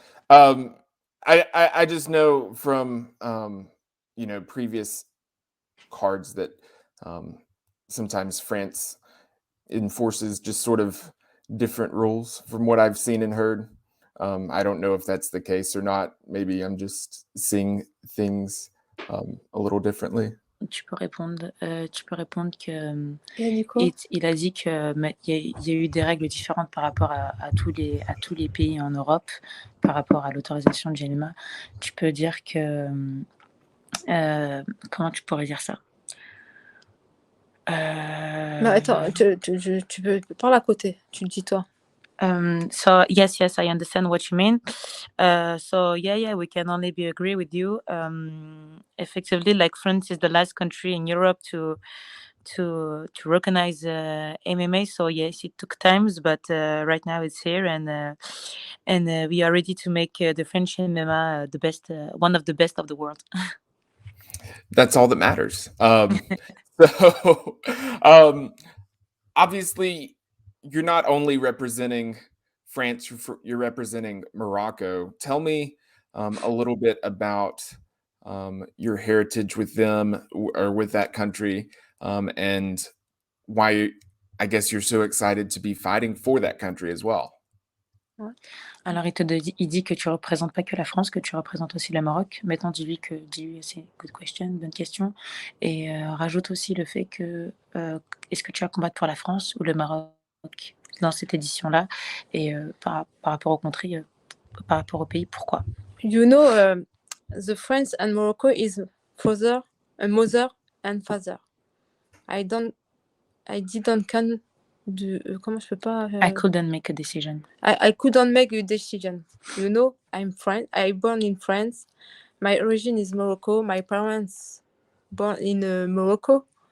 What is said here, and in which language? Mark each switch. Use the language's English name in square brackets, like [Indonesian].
[English] I just know from previous cards that sometimes France enforces just sort of different rules from what I've seen and heard. I don't know if that's the case or not. Maybe I'm just seeing things a little differently. [French] Tu peux répondre que il a dit que il y a eu des règles différentes par rapport à tous les pays en Europe par rapport à l'autorisation de MMA. Tu peux dire que comment tu pourrais dire ça? Non, attends, tu peux parler à côté, tu le dis toi. [English] So yes, I understand what you mean. So yeah, we can only be agree with you. Effectively, like France is the last country in Europe to to recognize MMA. So yes, it took times, but right now it's here, and we are ready to make the French MMA the best, one of the best of the world. That's all that matters. So, um, obviously, you're not only representing France, you're representing Morocco. Tell me a little bit about your heritage with them or with that country, and why I guess you're so excited to be fighting for that country as well. [French] Alors, il dit que tu représentes pas que la France, que tu représentes aussi le Maroc. Maintenant, dis-lui que c'est [English] good question, [French] bonne question. Et rajoute aussi le fait que est-ce que tu vas combattre pour la France ou le Maroc dans cette édition-là, et par rapport au country, par rapport au pays, pourquoi? [English] You know, the France and Morocco is mother and father. I didn't can [French] comment je peux pas [English] I couldn't make a decision. I couldn't make a decision. You know, I'm French. I born in France. My origin is Morocco. My parents born in Morocco.